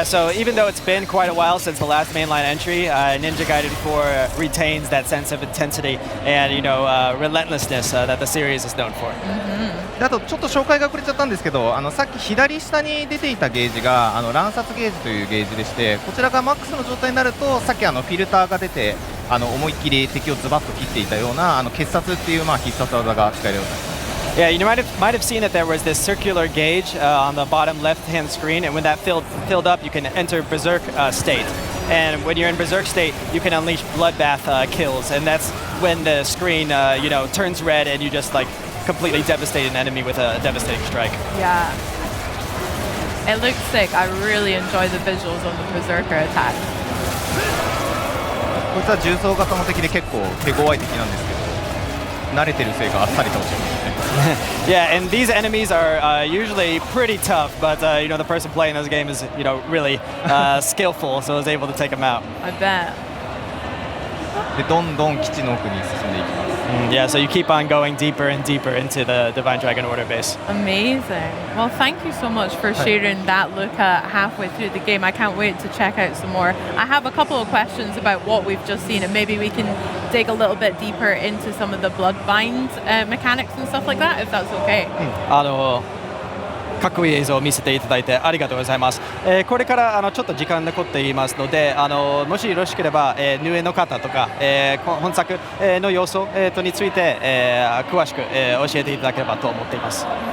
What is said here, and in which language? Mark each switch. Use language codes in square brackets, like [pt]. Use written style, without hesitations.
[en] Yeah, so even though it's been quite a while since the last mainline entry, Ninja Gaiden 4 retains that sense of intensity and relentlessness that the series is known for. [ja] であとちょっと紹介が遅れちゃったんですけど、さっき左下に出ていたゲージが乱殺ゲージというゲージでして、こちらがマックスの状態になるとさっきフィルターが出て思いっきり敵をズバッと切っていたような決殺っていう必殺技が使えるようになります。 [en] Yeah, you might have seen that there was this circular gauge on the bottom left-hand screen, and when that filled up, you can enter Berserk state. And when you're in Berserk state, you can unleash bloodbath kills, and that's when the screen turns red and you just completely devastate an enemy with a devastating strike. Yeah. It looks sick. I really enjoy the visuals on the Berserker attack. [ja] こいつは重装型の敵で結構手強い敵なんですけど、慣れてるせいかあっさり倒しますね。 [en] Yeah, and these enemies are usually pretty tough, but the person playing this game is really skillful, so is able to take them out. I bet. [ja] でどんどん基地の奥に進んでいきます。 [en] Yeah, so you keep on going deeper and deeper into the Divine Dragon Order base. Amazing. Well, thank you so much for sharing that look at halfway through the game. I can't wait to check out some more. I have a couple of questions about what we've just seen, and maybe we can dig a little bit deeper into some of the Bloodbind mechanics and stuff like that, if that's okay. [ja] かっこいい映像を見せていただいてありがとうございます。これからちょっと時間残っていますので、もしよろしければ、ヌエの方とか、本作の要素、について、詳しく、教えていただければと思っています。